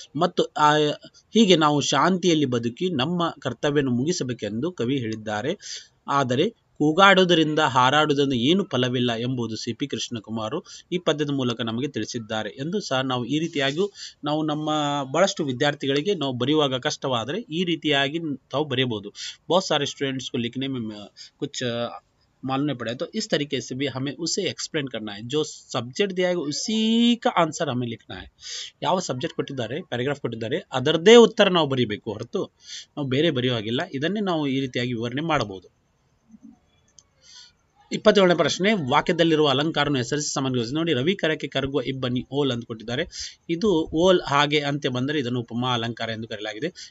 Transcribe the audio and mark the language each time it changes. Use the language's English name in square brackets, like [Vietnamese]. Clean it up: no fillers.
[Kannada] ಮತ್ತು ಹೀಗೆ ನಾವು ಶಾಂತಿಯಲ್ಲಿ ಬದುಕಿ ನಮ್ಮ ಕರ್ತವ್ಯವನ್ನು ಮುಗಿಸಬೇಕೆಂದು ಕವಿ ಹೇಳಿದ್ದಾರೆ. ಆದರೆ ಕೂಗಾಡುವುದರಿಂದ ಹಾರಾಡುವುದರಿಂದ ಏನು ಫಲವಿಲ್ಲ ಎಂಬುದು ಸಿ ಪಿ ಕೃಷ್ಣಕುಮಾರ್ ಈ ಪದ್ಯದ ಮೂಲಕ ನಮಗೆ ತಿಳಿಸಿದ್ದಾರೆ ಎಂದು ಸಹ ನಾವು ಈ ರೀತಿಯಾಗಿ ನಾವು ನಮ್ಮ ಬಹಳಷ್ಟು ವಿದ್ಯಾರ್ಥಿಗಳಿಗೆ ನಾವು ಬರೆಯುವಾಗ ಕಷ್ಟವಾದರೆ ಈ ರೀತಿಯಾಗಿ ತಾವು ಬರೆಯಬಹುದು. [Hindi] बहुत सारे स्टूडेंट्स को लिखने में कुछ मालूम नहीं पड़ा है, तो इस तरीके से भी हमें उसे एक्सप्लेन करना है. जो सब्जेक्ट दिया है उसी का आंसर हमें लिखना है. [Kannada] ಯಾವ ಸಬ್ಜೆಕ್ಟ್ ಕೊಟ್ಟಿದ್ದಾರೆ, ಪ್ಯಾರಾಗ್ರಾಫ್ ಕೊಟ್ಟಿದ್ದಾರೆ, ಅದರದೇ ಉತ್ತರ ನಾವು ಬರೀಬೇಕು, ಹೊರತು ನಾವು ಬೇರೆ ಬರೆಯುವಾಗಿಲ್ಲ. ಇದನ್ನೇ ನಾವು ಈ ರೀತಿಯಾಗಿ ವಿವರಣೆ ಮಾಡಬಹುದು. 27ನೇ ಪ್ರಶ್ನೆ: ವಾಕ್ಯದಲ್ಲಿರುವ ಅಲಂಕಾರವನ್ನು ಹೆಸರಿಸಿ ಸಮನ್ವಯಿಸಿ. ನೋಡಿ, ರವಿ ಕರಕ್ಕೆ ಕರಗುವ ಇಬ್ಬನಿ ಓಲ್ ಅಂತ ಕೊಟ್ಟಿದ್ದಾರೆ. ಇದು ಓಲ್ ಹಾಗೆ ಅಂತೆ ಬಂದರೆ ಇದನ್ನು ಉಪಮಾ ಅಲಂಕಾರ ಎಂದು ಕರೆಯಲಾಗಿದೆ.